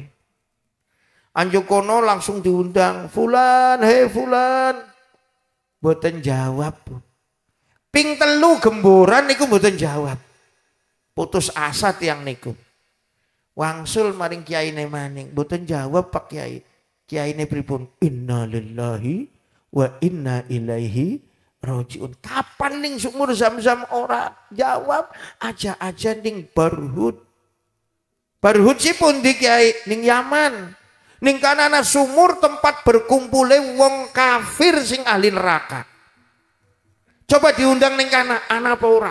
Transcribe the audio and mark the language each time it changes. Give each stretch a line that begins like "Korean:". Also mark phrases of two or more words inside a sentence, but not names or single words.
Javanese: Anjuk kono langsung diundang, "Fulan, hei Fulan." Mboten jawab. Ping telu gemboran niku mboten jawab. Putus asa tiang niku. Wangsul maring kiyaine maning, mboten jawab Pak Kiai. Kiyaine pripun?
Arabic: إنا لله وإنا إليه راجعون.
Javanese: Kapan ning sumur Zam-Zam ora jawab, aja ning Barhut. Barhut sipun di Kiai ning Yaman. Ning kanana sumur tempat berkumpule wong kafir sing ahli neraka. Coba diundang ning kana ana apa ora?